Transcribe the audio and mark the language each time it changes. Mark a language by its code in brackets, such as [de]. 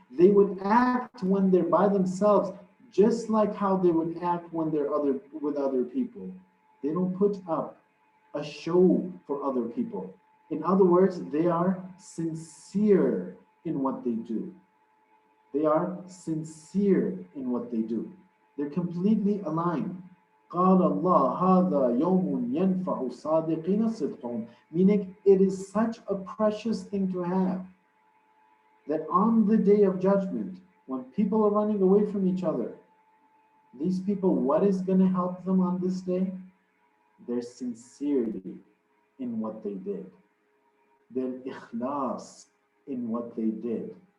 [en] They would act when they're by themselves just like how they would act when they're with other people. They don't put up a show for other people. In other words, they are sincere in what they do. They are sincere in what they do. They're completely aligned. [ar] قال الله هذا يوم ينفع الصادقين صدقهم. [en] Meaning it is such a precious thing to have that on the day of judgment, when people are running away from each other, these people, what is going to help them on this day? Their sincerity in what they did. Their ikhlas in what they did.